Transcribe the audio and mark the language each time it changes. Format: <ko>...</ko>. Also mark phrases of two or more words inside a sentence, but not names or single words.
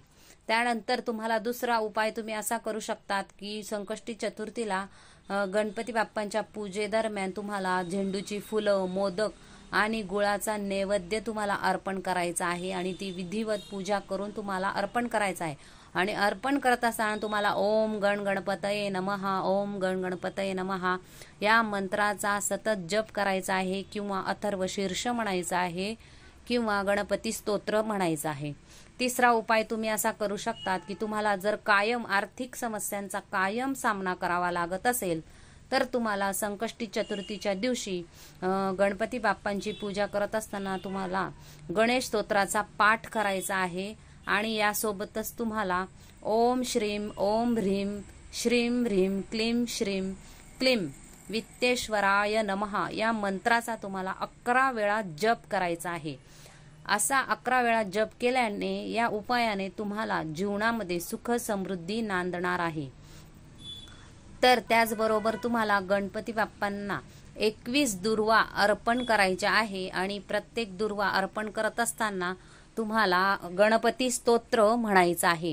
<mr>त्यानंतर तुम्हाला दुसरा उपाय तुम्ही असा करू शकतात की संकष्टी चतुर्थीला गणपती बाप्पांच्या पूजेदरम्यान तुम्हाला झेंडूची फुलं, मोदक आणि गुळाचा नैवेद्य तुम्हाला अर्पण करायचा आहे आणि ती विधिवत पूजा करून तुम्हाला अर्पण करायचं आहे. आणि अर्पण करत असताना तुम्हाला</mr> <sa>ओम गण गणपतये नमः, ओम गण गणपतये नमः</sa> <mr>या मंत्राचा सतत जप करायचा आहे किंवा अथर्व शीर्ष म्हणायचं आहे किंवा गणपती स्तोत्र म्हणायचं आहे. तिसरा उपाय तुम्ही असा करू शकतात की तुम्हाला जर कायम आर्थिक समस्यांचा कायम सामना करावा लागत असेल तर तुम्हाला संकष्टी चतुर्थीच्या दिवशी गणपती बाप्पांची पूजा करत असताना तुम्हाला गणेश स्तोत्राचा पाठ करायचा आहे आणि यासोबतच तुम्हाला</mr> <sa>ओम श्रीम ओम ह्रीम श्रीम ह्रीम क्लीम श्रीम क्लीम वित्तेश्वराय नमः</sa> <mr>या मंत्राचा तुम्हाला 11 वेळा जप करायचा आहे. असा 11 वेळा जप केल्याने या उपायाने तुम्हाला जीवनामध्ये सुख समृद्धी नांदणार आहे. तर त्याचबरोबर तुम्हाला गणपती बाप्पांना 21 दुर्वा अर्पण करायच्या आहे आणि प्रत्येक दुर्वा अर्पण करत असताना तुम्हाला गणपती स्तोत्र म्हणायचं आहे.</mr>